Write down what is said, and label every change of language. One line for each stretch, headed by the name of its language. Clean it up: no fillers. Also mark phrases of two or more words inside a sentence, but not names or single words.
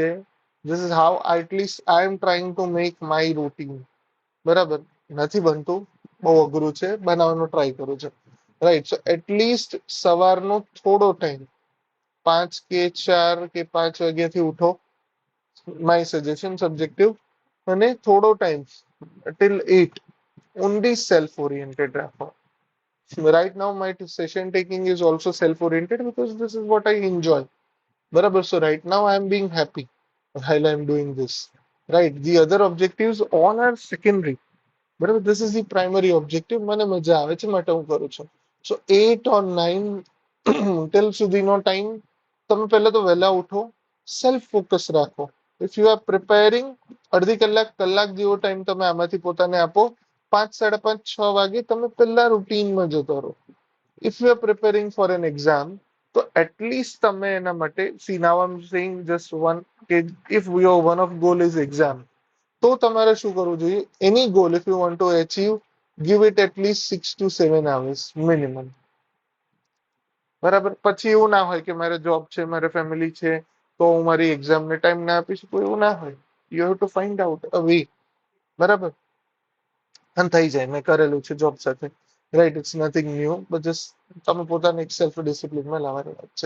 English: This is how atleast I am trying to make my routine.
Gujarati: બરાબર. નથી બનતું, બહુ અઘરું છે, બનાવવાનો ટ્રાય કરું છું. રાઈટ.
English: So atleast
Gujarati: સવારનો થોડો ટાઈમ, 5 કે 4 કે 5 વાગ્યાથી ઉઠો.
English: My suggestion subjective.
Gujarati: અને થોડો ટાઈમ
English: till 8 only self oriented રાખો. Right now my session taking is also self oriented because this is what I enjoy.
Gujarati: બરાબર.
English: So right now I am being happy while I am doing this. Right. The other objectives all are secondary.
Gujarati: બરાબર.
English: This is the primary objective.
Gujarati: મને મજા આવે છે માટે હું કરું છું.
English: So 8 or 9 till
Gujarati: સુધીનો ટાઈમ તમે પહેલા તો વહેલા ઉઠો,
English: self focus
Gujarati: રાખો.
English: If you are preparing,
Gujarati: અડધી કલાક કલાક જેવો ટાઈમ તમે આમાંથી પોતાને આપો. 5, 5:30, 6 વાગે તમે પહેલા રૂટીનમાં જતો રહો.
English: If you are preparing for an exam,
Gujarati: તો એટલીસ્ટ તમે એના માટે
English: See now I am saying just one, કે if your one of goal is exam,
Gujarati: તો તમારે શું કરવું જોઈએ?
English: Any goal if you want to achieve, give it atleast 6 to 7 hours મિનિમમ.
Gujarati: બરાબર. પછી એવું ના હોય કે મારે જોબ છે, મારે ફેમિલી છે, તો હું મારી એક્ઝામને ટાઈમ ના આપી શકું, એવું ના હોય.
English: You have to find out a way.
Gujarati: બરાબર. અને થઈ જાય, મેં કરેલું છે જોબ સાથે.
English: Right, it's nothing new, but just
Gujarati: તમે પોતાને એક સેલ્ફ ડિસિપ્લિનમાં લાવવાની વાત છે.